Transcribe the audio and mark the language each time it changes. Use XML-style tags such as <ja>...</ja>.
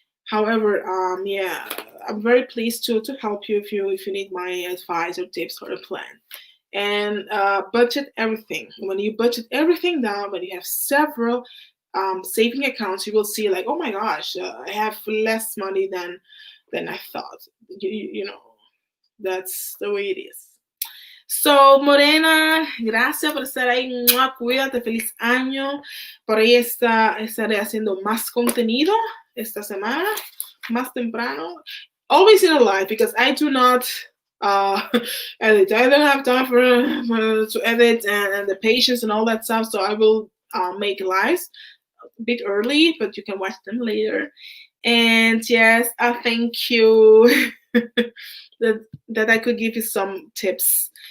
<en>However, yeah, I'm very pleased to help you if you need my advice or tips or a plan. And budget everything. When you budget everything down, when you have several saving accounts, you will see like, oh my gosh, I have less money than I thought. That's the way it is.</en> <es>So, Morena, gracias por estar ahí. ¡Mua! Cuídate, feliz año. Por ahí estaré haciendo más contenido esta semana, más temprano.</es> <en>Always in a live because I do not edit. I don't have time to edit and the patience and all that stuff. So I will make lives a bit early, but you can watch them later. And yes, I thank you that I could give you some tips.</en>